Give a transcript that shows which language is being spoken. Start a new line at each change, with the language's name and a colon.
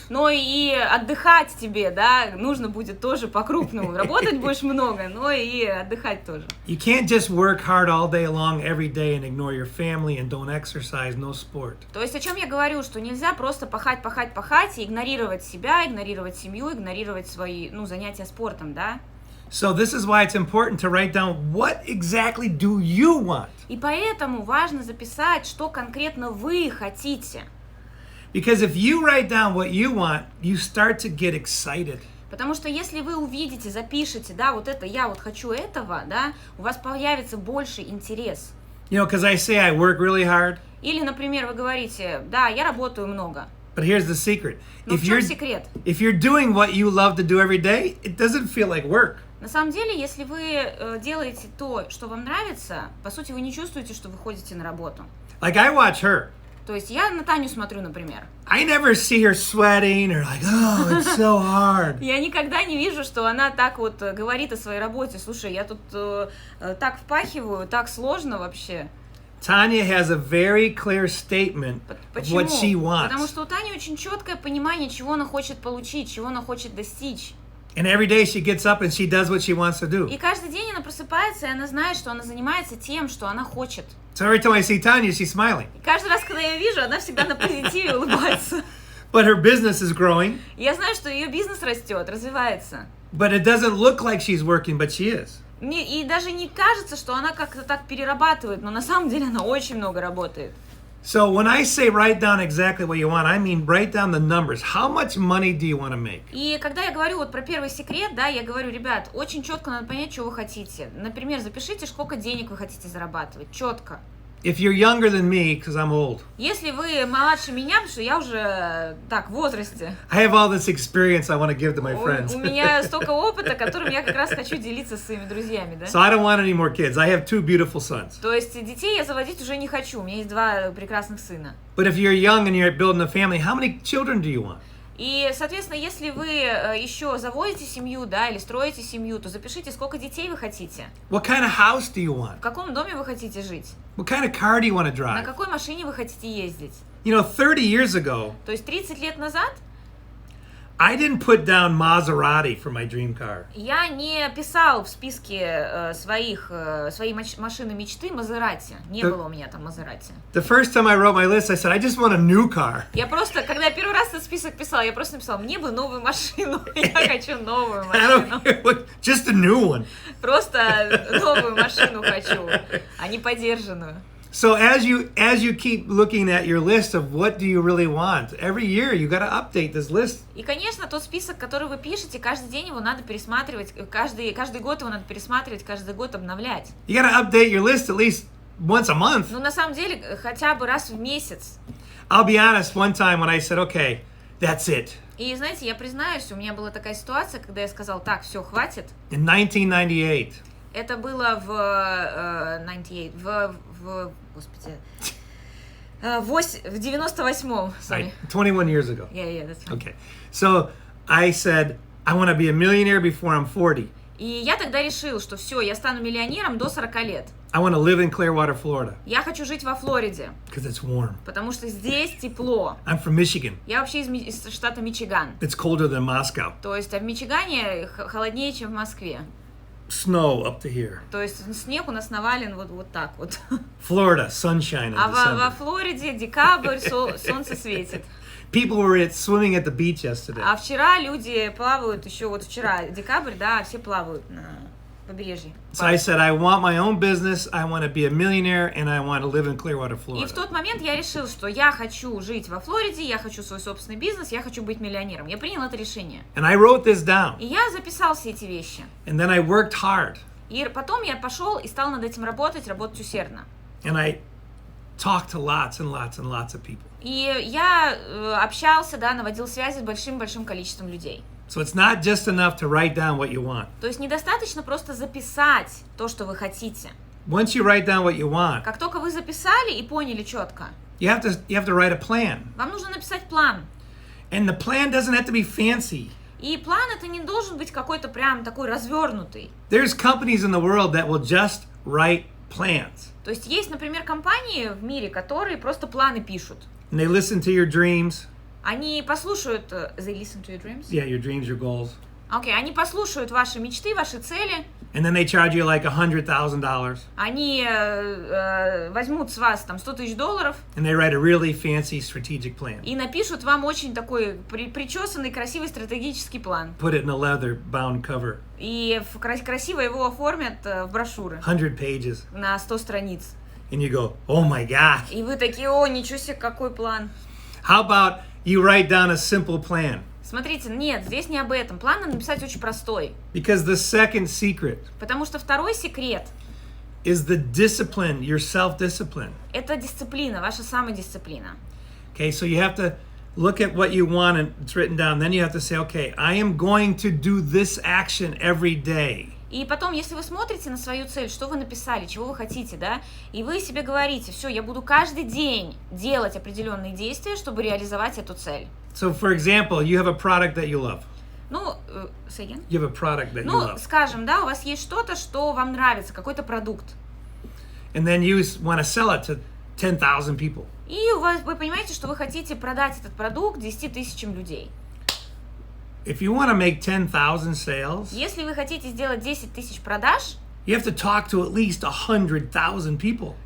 Russian: Но и отдыхать тебе, да, нужно будет тоже по-крупному. Работать будешь много, но и отдыхать тоже.
English: You can't just work hard all day long every day and ignore your family and don't exercise, no sport.
Russian: То есть о чем я говорю, что нельзя просто пахать и игнорировать себя, игнорировать семью, игнорировать свои, занятия спортом, да?
English: So this is why it's important to write down what exactly do you want.
Russian: И поэтому важно записать, что конкретно вы хотите.
English: Because if you write down what you want, you start to get excited.
Russian: Потому что если вы увидите, запишете, да, вот это, я вот хочу этого, да, у вас появится больше интерес.
English: You know, because I say I work really hard.
Russian: Или, например, вы говорите, да, я работаю много.
English: But here's the secret.
Russian: Но в чем секрет?
English: If you're doing what you love to do every day, it doesn't feel like work.
Russian: На самом деле, если вы делаете то, что вам нравится, по сути, вы не чувствуете, что вы ходите на работу.
English: Like I watch her.
Russian: То есть я на Таню смотрю, например.
English: I never see her sweating or like, oh, it's so hard.
Russian: Я никогда не вижу, что она так вот говорит о своей работе. Слушай, я тут так впахиваю, так сложно вообще.
English: Tanya has a very clear statement of what she wants.
Russian: Потому что у Тани очень четкое понимание, чего она хочет получить, чего она хочет достичь.
English: And every day she gets up and she does what she wants to do.
Russian: И каждый день она просыпается, и она знает, что она занимается тем, что она хочет.
English: So every time I see Tanya, she's smiling.
Russian: И каждый раз, когда я ее вижу, она всегда на позитиве улыбается.
English: But her business is growing.
Russian: Я знаю, что ее бизнес растет, развивается.
English: But it doesn't look like she's working, but she is.
Russian: И даже не кажется, что она как-то так перерабатывает, но на самом деле она очень много работает.
English: So when I say write down exactly what you want, I mean write down the numbers. How much money do you want to make?
Russian: И когда я говорю вот про первый секрет, да, я говорю, ребят, очень четко надо понять, что вы хотите. Например, запишите, сколько денег вы хотите зарабатывать, четко.
English: If you're younger than me, because I'm old,
Russian: Если вы младше меня, потому что я уже так в возрасте,
English: I have all this experience I want to give to my friends.
Russian: у меня столько опыта, которым я как раз хочу делиться со своими друзьями, да?
English: So I don't want any more kids. I have 2 beautiful sons.
Russian: То есть детей я заводить уже не хочу, у меня есть 2 прекрасных сына.
English: But if you're young and you're building a family, how many children do you want?
Russian: И, соответственно, если вы еще заводите семью, да, или строите семью, то запишите, сколько детей вы хотите.
English: What kind of house do you want?
Russian: В каком доме вы хотите жить?
English: What kind of car do you want to
Russian: На
English: drive?
Russian: какой машине вы хотите ездить?
English: You know, 30 years ago,
Russian: То есть 30 лет назад
English: I didn't put down Maserati for my dream car.
Russian: я не писал в списке своей машины мечты Мазерати. Не было у меня там Мазерати.
English: The first time I wrote my list, I said, I just want a new car.
Russian: Я просто, когда я первый раз этот список писала, я просто написала, мне бы новую машину. Я хочу новую
English: I don't
Russian: машину.
English: care what, just a new one.
Russian: Просто новую машину хочу, а не подержанную.
English: So as you keep looking at your list of what do you really want, every year you got to update this list.
Russian: И, конечно, тот список, который вы пишете, каждый день его надо пересматривать, каждый год его надо пересматривать, каждый год обновлять.
English: You got to update your list at least once a month.
Russian: Ну, на самом деле, хотя бы раз в месяц.
English: I'll be honest, one time when I said, okay, that's it.
Russian: И, знаете, я признаюсь, у меня была такая ситуация, когда я сказал, так, все, хватит.
English: In 1998.
Russian: Это было в 98, господи, в 98-м,
English: sorry. 21 years ago. Yeah, that's right. Okay. So I said, I want to be a millionaire before I'm 40.
Russian: И я тогда решил, что все, я стану миллионером до 40 лет.
English: I want to live in Clearwater, Florida.
Russian: Я хочу жить во Флориде,
English: Because it's warm.
Russian: потому что здесь тепло.
English: I'm from Michigan.
Russian: Я вообще из штата Мичиган.
English: It's colder than Moscow.
Russian: То есть, а в Мичигане холоднее, чем в Москве.
English: Snow up to here.
Russian: То есть снег у нас навален вот так вот.
English: Florida, sunshine in
Russian: А во
English: December.
Russian: Флориде декабрь, солнце светит.
English: People were swimming at the beach yesterday.
Russian: А вчера люди плавают, еще вот вчера декабрь, да, все плавают на побережье.
English: So I said, I want my own business, I want to be a millionaire, and I want to live in Clearwater,
Russian: И в
English: Florida.
Russian: тот момент я решил, что я хочу жить во Флориде, я хочу свой собственный бизнес, я хочу быть миллионером. Я принял это решение.
English: And I wrote this down.
Russian: И я записал все эти вещи.
English: And then I worked hard.
Russian: И потом я пошел и стал над этим работать усердно.
English: And I talked to lots and lots and lots of people.
Russian: И я общался, да, наводил связи с большим-большим количеством людей.
English: So it's not just enough to write down what you want.
Russian: То есть недостаточно просто записать то, что вы хотите.
English: Once you write down what you want,
Russian: Как только вы записали и поняли четко,
English: you have to write a plan.
Russian: вам нужно написать план.
English: And the plan doesn't have to be fancy.
Russian: И план это не должен быть какой-то прям такой развернутый.
English: There's companies in the world that will just write plans.
Russian: То есть есть, например, компании в мире, которые просто планы пишут.
English: And they listen to your dreams.
Russian: Они послушают...
English: They listen to your dreams? Yeah, your dreams, your goals.
Russian: Окей, они послушают ваши мечты, ваши цели.
English: And then they charge you like $100,000.
Russian: Они возьмут с вас там $100 000
English: And they write a really fancy strategic plan.
Russian: и напишут вам очень такой причесанный, красивый стратегический план.
English: Put it in a leather-bound cover.
Russian: И красиво его оформят в брошюры
English: 100 pages.
Russian: на 100 страниц.
English: And you go, oh my God.
Russian: И вы такие, о, ничего себе, какой план.
English: How about you write down a simple plan?
Russian: Смотрите, нет, здесь не об этом. План надо написать очень простой.
English: Because the second secret
Russian: Потому что второй секрет
English: is the discipline, your self-discipline.
Russian: – это дисциплина, ваша самодисциплина.
English: Okay, so you have to look at what you want and it's written down. Then you have to say, okay, I am going to do this action every day.
Russian: И потом, если вы смотрите на свою цель, что вы написали, чего вы хотите, да, и вы себе говорите, все, я буду каждый день делать определенные действия, чтобы реализовать эту цель.
English: So, for example, you have a product that you love. Ну, say again? You have a product that you
Russian: Ну,
English: love.
Russian: скажем, да, у вас есть что-то, что вам нравится, какой-то продукт.
English: And then you want to sell it to 10,000 people.
Russian: И вы понимаете, что вы хотите продать этот продукт 10 000 людей.
English: If you want to make 10,000 sales,
Russian: Если вы хотите сделать 10 000 продаж,
English: you have to talk to at least 100,000 people.